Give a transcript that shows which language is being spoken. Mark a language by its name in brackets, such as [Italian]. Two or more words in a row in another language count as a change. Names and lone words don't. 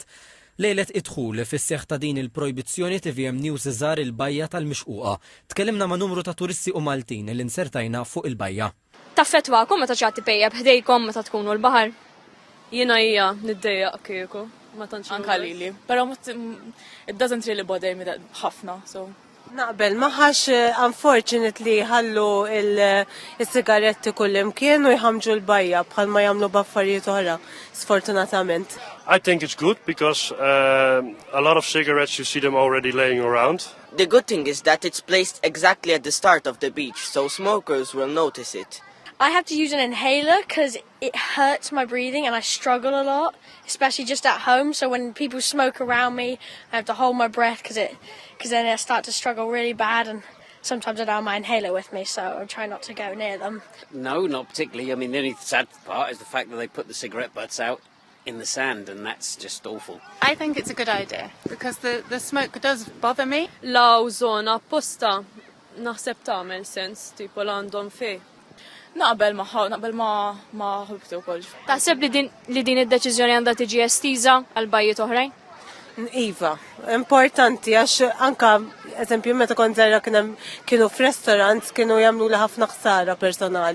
[Maltese] Lejlet idħul fis-seħħ ta' din il-projbizzjoni TVM News iżar il-bajja tal-mixquqa. Tkellimna ma' numru ta' turisti u Maltin li nsertajna fuq il-bajja. Taffettwakom meta ċati pejjeb ħdejkom meta tkunu l-baħar? Jiena hija niddejjaq kieku. Ma tantx Anka lili, però [English] it doesn't really bother me that ħafna, so. [Maltese] Naqbel, maħax unfortunately ħallu il-sigaretti kullimkien u jħamġu l-bajja bħal ma jagħmlu b'affarijiet oħra, sfortunatament. [English] I think it's good because a lot of cigarettes you see them already laying around. The good thing is that it's placed exactly at the start of the beach, so smokers will notice it. I have to use an inhaler because it hurts my breathing and I struggle a lot, especially just at home. So when people smoke around me, I have to hold my breath because then I start to struggle really bad, and sometimes I don't have my inhaler with me, so I try not to go near them. No, not particularly. I mean, the only sad part is the fact that they put the cigarette butts out in the sand, and that's just awful. I think it's a good idea because the smoke does bother me. [Maltese] Law żona apposta naħseb tagħmel sens tipo l-għandhom fih. Naqbel ma ħubtu wkoll. Taħseb li din id-deċiżjoni għandha tiġi estiża għal bajjiet oħrajn? Iva, importanti għax anka eżempju meta kont żgħira kienu f'restorants kienu jagħmlu li ħafna ħsara personali.